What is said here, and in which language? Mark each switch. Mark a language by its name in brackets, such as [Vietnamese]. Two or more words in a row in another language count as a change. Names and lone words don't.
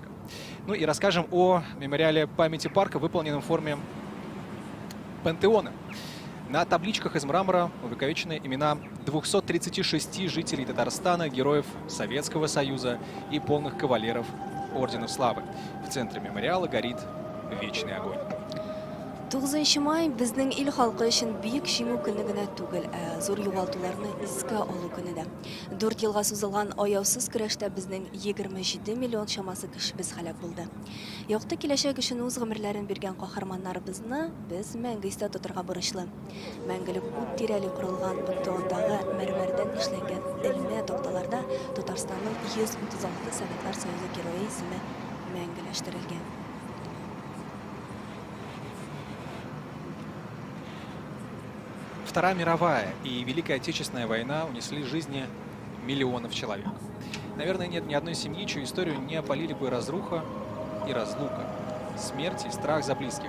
[Russian] Ну и расскажем о мемориале памяти парка, выполненном в форме пантеона. На табличках из мрамора увековечены имена 236 жителей Татарстана, героев Советского Союза и полных кавалеров Ордена Славы. В центре мемориала горит вечный огонь. [Tatar] 9 май безнең ил халкы өчен бөек җиңү көне генә түгел, зур югалтуларны искә алу көне дә. 4 елга сузылган аяусыз көрәштә безнең 27 миллион чамасы кешебез һәлак булды. Якты киләчәк өчен үз гомерләрен биргән каһарманнарыбызны без мәңге истә тотырга бурычлы. Мәңгелек ут тирәли корылган бетондагы мәрмәрдән эшләнгән элмә такталарда Татарстанның 136 Советлар Союзы герое исеме мәңгеләштерелгән. [Russian] Вторая мировая и Великая Отечественная война унесли жизни миллионов человек. Наверное, нет ни одной семьи, чью историю не опалили бы разруха и разлука, смерть и страх за близких.